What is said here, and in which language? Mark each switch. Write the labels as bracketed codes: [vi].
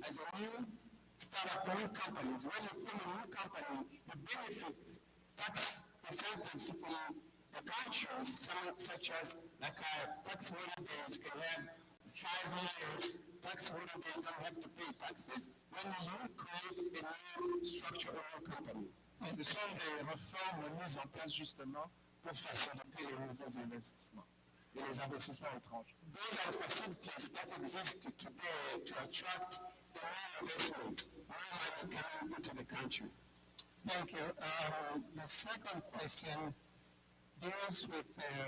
[en] As a new startup, new companies, when you form a new company, you benefit tax incentives from the countries, such as like tax holidays. You can have 5 years tax holiday, you don't have to pay taxes when you create a new structure or new company. [fr] Ce sont des réformes mises en place justement pour faciliter les nouveaux investissements et les investissements étrangers. [en] Those are facilities that exist today to attract new investment, new money coming into the country. Thank you. The second question deals with